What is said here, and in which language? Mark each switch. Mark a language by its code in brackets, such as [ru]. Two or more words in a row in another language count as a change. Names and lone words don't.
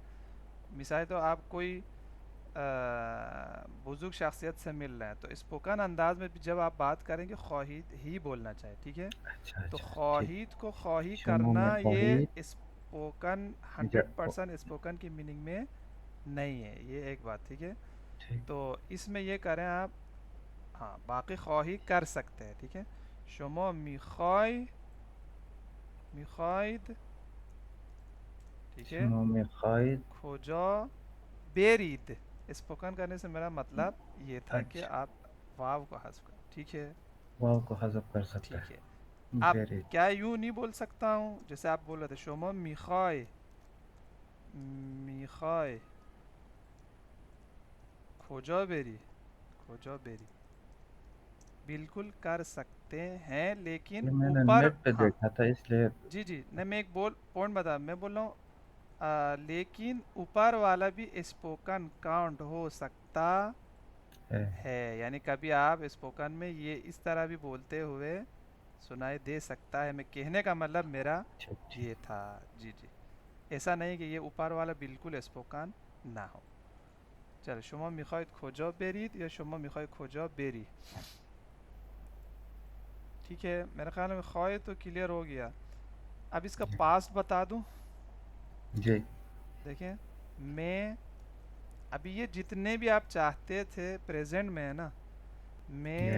[ur] مثال تو آپ کوئی بزرگ شخصیت سے مل رہے ہیں تو اسپوکن انداز میں بھی جب آپ بات کریں گے خواہید ہی بولنا چاہیے. ٹھیک ہے, اچھا تو اچھا ٹھیک. خواہید کو خواہی [fa] شما [ur] کرنا یہ [fa] میخواهید [ur] اسپوکن [fa] جا [ur] 100% اسپوکن کی میننگ میں نہیں ہے. یہ ایک بات. ٹھیک ہے, ٹھیک. تو اس میں یہ کریں آپ, ہاں باقی خواہی کر سکتے ہیں. ٹھیک ہے, [fa] شما میخواید. [ur] ٹھیک ہے, [fa] شما میخواهید کجا بیرید. [ur] اسپوکن کرنے سے میرا مطلب یہ تھا کہ اچھا آپ واو کو حذف کریں. ٹھیک ہے, واو کو حذف کر سکتا ٹھیک ہے. ہے. اب [fa] برید [ur] کیا یوں نہیں بول سکتا ہوں جیسے آپ بول رہے تھے [fa] شما میخوای کجا بری, کجا بری. [ur] بالکل کر سکتے ہیں لیکن یہ میں نے اوپر, نیٹ پہ ہاں دیکھا تھا اس لیے. جی جی, نہیں میں ایک پوائنٹ بتا, میں بول رہا ہوں لیکن اوپر والا بھی [en] spoken count [ur] ہو سکتا ہے. ہے. یعنی کبھی آپ اسپوکن میں یہ اس طرح بھی بولتے ہوئے سنائی دے سکتا ہے. میں کہنے کا مطلب میرا ٹھیک ٹھیک. یہ تھا. جی جی, ایسا نہیں کہ یہ اوپر والا بالکل اسپوکن نہ ہو. [fa] چلو شما میخواید کجا برید یا شما میخواید کجا بری. [ur] ٹھیک ہے, میرے خیال میں خواہ تو کلیئر ہو گیا. اب اس کا جی پاسٹ بتا دوں. جی دیکھیں میں, ابھی یہ جتنے بھی آپ چاہتے تھے پریزنٹ میں ہے نا, جی